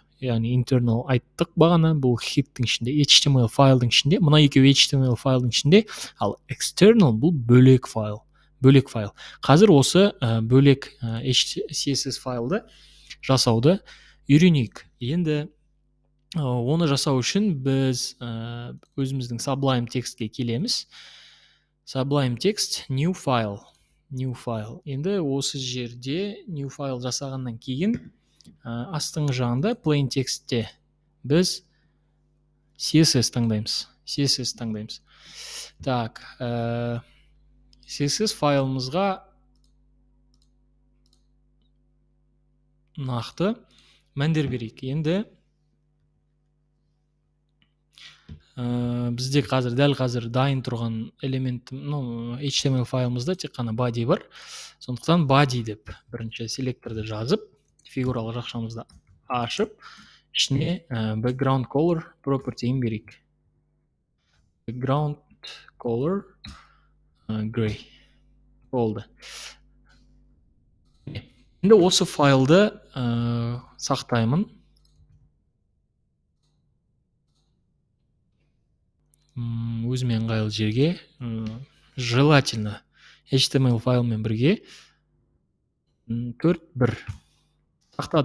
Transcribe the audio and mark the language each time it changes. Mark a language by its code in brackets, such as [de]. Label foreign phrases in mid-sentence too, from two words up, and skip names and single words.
[kk] Яғни internal айттық бағана, бұл хиттің ішінде, HTML файлдың ішінде, мына екеуі HTML файлдың ішінде, ал external бұл бөлек файл. Қазір осы бөлек CSS файлды жасауды үйренейік. Енді оны жасау үшін біз өзіміздің Sublime Text'ке келеміз. [en] Sublime Text, new file. [kk] Енді осы жерде [en] new file [kk] жасағаннан кейін астыңғы жағында [en] plain text'те [kk] біз CSS таңдаймыз. Так, CSS файлымызға нақты мәндер берейік. Енді бізде дәл қазір дайын тұрған элемент, HTML файлымызда тек қана body бар. Сондықтан body деп бірінші селекторды жазып, фигуралық жақшамызды ашып, ішіне [en] background color property-ін [kk] берейік. [en] Background color gray болды. [kk] Енді осы файлды сақтаймын. Өзіме ыңғайлы жерге, желательно HTML файлмен бірге 4.1 сақтадым.